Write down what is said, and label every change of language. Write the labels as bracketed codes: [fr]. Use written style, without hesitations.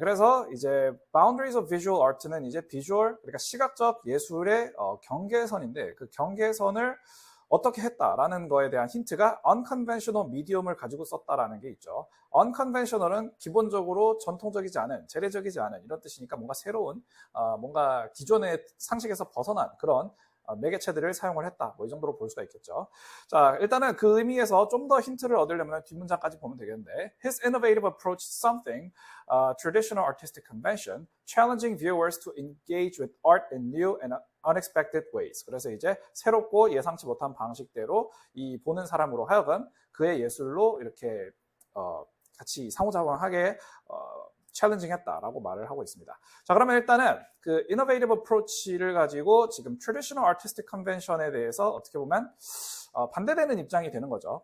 [ko] 그래서 이제 [en] boundaries of visual art [ko] 는 이제 비주얼, 그러니까 시각적 예술의 경계선인데 그 경계선을 어떻게 했다라는 거에 대한 힌트가 [en] unconventional medium [ko] 을 가지고 썼다라는 게 있죠. unconventional은 기본적으로 전통적이지 않은, 재래적이지 않은 이런 뜻이니까 뭔가 새로운, 뭔가 기존의 상식에서 벗어난 그런 매개체들을 사용을 했다. 뭐 이 정도로 볼 수가 있겠죠. 자, 일단은 그 의미에서 좀 더 힌트를 얻으려면 뒷문장까지 보면 되겠는데 [en] His innovative approach to something, traditional artistic convention, challenging viewers to engage with art in new and unexpected ways. [ko] 그래서 이제 새롭고 예상치 못한 방식대로 이 보는 사람으로 하여금 그의 예술로 이렇게 같이 상호작용하게 챌린징 했다라고 말을 하고 있습니다. 자, 그러면 일단은 그 [en] innovative approach [ko] 를 가지고 지금 [en] traditional artistic convention [ko] 에 대해서 어떻게 보면 반대되는 입장이 되는 거죠.